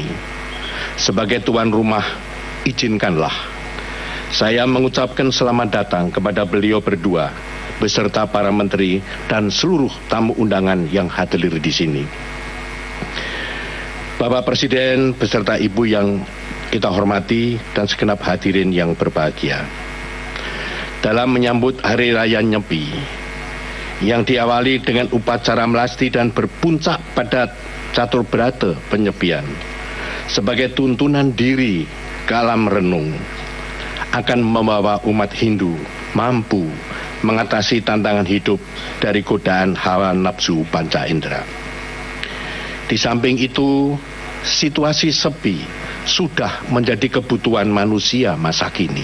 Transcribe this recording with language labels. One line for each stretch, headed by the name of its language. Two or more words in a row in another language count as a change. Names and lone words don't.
Indonesian: Sebagai tuan rumah, izinkanlah saya mengucapkan selamat datang kepada beliau berdua beserta para menteri dan seluruh tamu undangan yang hadir di sini. Bapak Presiden beserta Ibu yang kita hormati dan segenap hadirin yang berbahagia. Dalam menyambut Hari Raya Nyepi yang diawali dengan upacara melasti dan berpuncak pada catur berata penyepian sebagai tuntunan diri ke alam renung akan membawa umat Hindu mampu mengatasi tantangan hidup dari godaan hawa nafsu panca indera. Di samping itu, situasi sepi sudah menjadi kebutuhan manusia masa kini.